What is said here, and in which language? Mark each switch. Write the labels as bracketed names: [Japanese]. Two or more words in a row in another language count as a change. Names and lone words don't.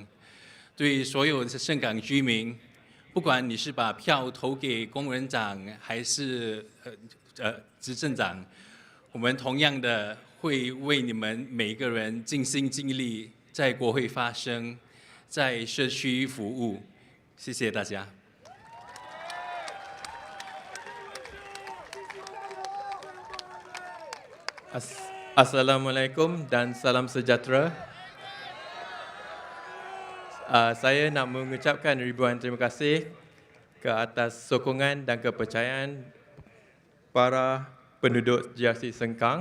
[Chinese] 对所有的盛港居民，不管你是把票投给工人党还是执政党，我们同样的会为你们每一个人尽心尽力，在国会发声，在社区服务。谢谢大家。 [Malay] Assalamualaikum dan salam sejahtera. Saya nak mengucapkan ribuan terima kasih ke atas sokongan dan kepercayaan para penduduk GRC Sengkang.